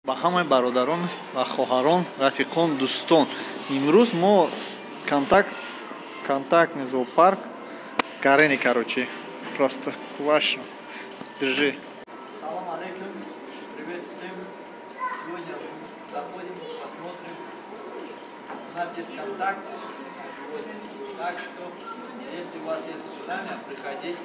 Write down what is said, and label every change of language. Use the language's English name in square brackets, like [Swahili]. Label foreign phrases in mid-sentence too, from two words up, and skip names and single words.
[Tajik] ба ҳамаи бародарон ва хоҳарон, рафиқон, дӯстон, имрӯз мо [Russian] контактный зоопарк [Tajik] Гарени, [Russian] короче, просто важно. Держи. Салам алейкум, привет всем. Сегодня мы заходим, посмотрим. У нас есть контакт сегодня. Так что, если у вас есть желание, приходите.